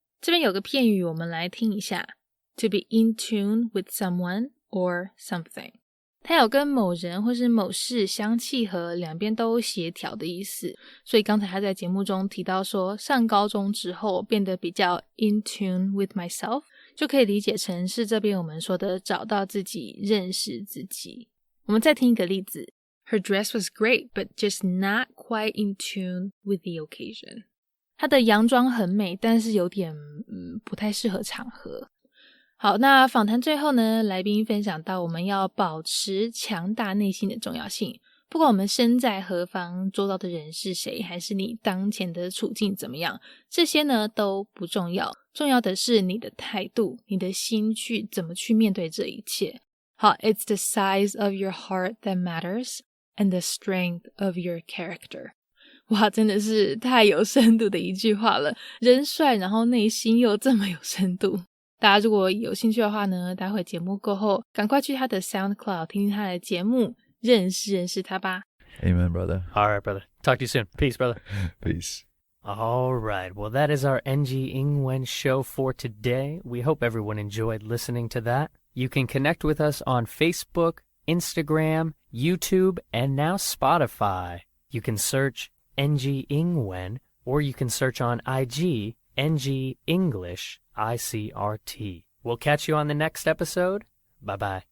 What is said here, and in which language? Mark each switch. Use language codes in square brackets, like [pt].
[zh] 这边有个片语我们来听一下， [en] To be in tune with someone or something， [zh] 它有跟某人或是某事相契合，两边都协调的意思。所以刚才他在节目中提到说，上高中之后变得比较 [en] in tune with myself， [zh] 就可以理解成是这边我们说的找到自己，认识自己。我们再听一个例子， [en] Her dress was great, but just not quite in tune with the occasion。 [zh] 她的洋装很美，但是有点不太适合场合。好，那访谈最后呢，来宾分享到我们要保持强大内心的重要性。不管我们身在何方，周遭的人是谁，还是你当前的处境怎么样，这些呢都不重要，重要的是你的态度，你的心去怎么去面对这一切。 [en] 好， It's the size of your heart that matters and the strength of your character。 [zh] 哇，真的是太有深度的一句话了，人帅然后内心又这么有深度。大家如果有兴趣的话呢，待会节目过后赶快去他的 SoundCloud 听听他的节目，认识他吧。 [en] Amen, brother. All right, brother. Talk to you soon. Peace, brother. Peace. All right. Well, that is our NG 英文 show for today. We hope everyone enjoyed listening to that. You can connect with us on Facebook, Instagram, YouTube, and now Spotify. You can search NG 英文, or you can search on IG NG English ICRT. We'll catch you on the next episode. Bye-bye.